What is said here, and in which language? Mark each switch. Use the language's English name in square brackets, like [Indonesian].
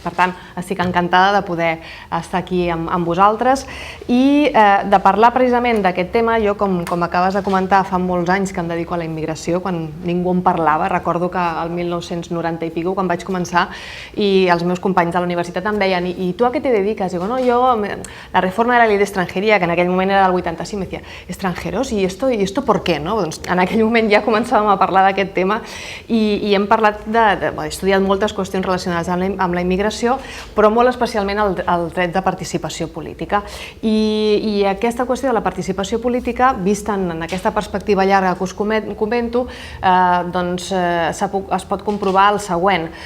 [Catalan] Per tant, estic encantada de poder estar aquí amb vosaltres i de parlar precisament d'aquest tema. Jo, com acabes de comentar, fa molts anys que em dedico a la immigració, quan ningú en parlava. Recordo que al 1990 i pico, quan vaig començar, i els meus companys de la universitat em deien «I tu a què te dediques?» [Spanish] Digo, no, yo, la reforma de la ley de extranjería, [Catalan] que en aquell moment era del 85, [Spanish] me decía «¿Extranjeros? ¿Y esto por qué?» [Catalan] En aquell moment ja començàvem a parlar d'aquest tema i hem parlat he estudiat moltes qüestions relacionades amb la immigració, però molt especialment el dret de participació política. I aquesta qüestió de la participació política, vista en aquesta perspectiva llarga que us comento, doncs es pot comprovar el següent.